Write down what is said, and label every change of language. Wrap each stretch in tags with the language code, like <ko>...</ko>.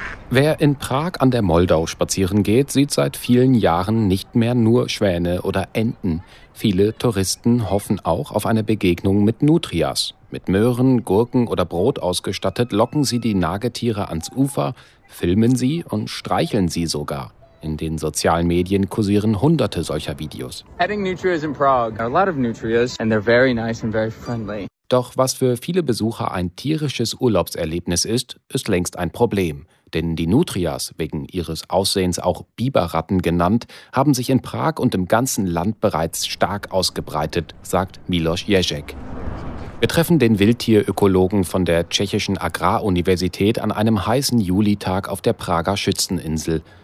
<de>Wer in Prag an der Moldau spazieren geht, sieht seit vielen Jahren nicht mehr nur Schwäne oder Enten. Viele Touristen hoffen auch auf eine Begegnung mit Nutrias. Mit Möhren, Gurken oder Brot ausgestattet, locken sie die Nagetiere ans Ufer, filmen sie und streicheln sie sogar. In den sozialen Medien kursieren hunderte solcher Videos.</de> <en>Petting Nutrias in Prague. A lot of Nutrias and they're very nice and very friendly.</en> <de>Doch was für viele Besucher ein tierisches Urlaubserlebnis ist, ist längst ein Problem. Denn die Nutrias, wegen ihres Aussehens auch Biberratten genannt, haben sich in Prag und im ganzen Land bereits stark ausgebreitet, sagt Miloš Ježek. Wir treffen den Wildtierökologen von der tschechischen Agraruniversität an einem heißen Julitag auf der Prager Schützeninsel.</de>